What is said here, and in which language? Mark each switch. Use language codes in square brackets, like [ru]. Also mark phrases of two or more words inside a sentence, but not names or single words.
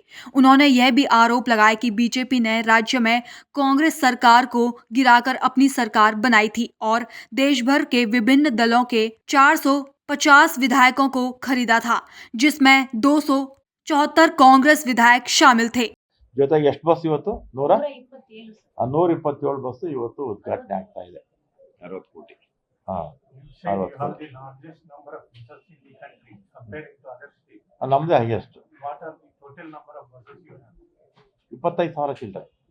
[hi] उन्होंने यह भी आरोप लगाया कि बीजेपी ने राज्य में कांग्रेस सरकार को गिराकर अपनी सरकार बनाई थी और देश भर के विभिन्न दलों के 450 विधायकों को खरीदा था, जिसमें 274 कांग्रेस विधायक शामिल थे। [kn] ಜೊತೆಗೆ ಎಷ್ಟು ಬಸ್ ಇವತ್ತು 127 ಬಸ್ ಇವತ್ತು ಉದ್ಘಾಟನೆ ಆಗ್ತಾ ಇದೆ 60 ಕೋಟಿ. ನಮ್ದೇ ಹೈಯೆಸ್ಟ್ 25,000 ಚಿಲ್ಲರೆ.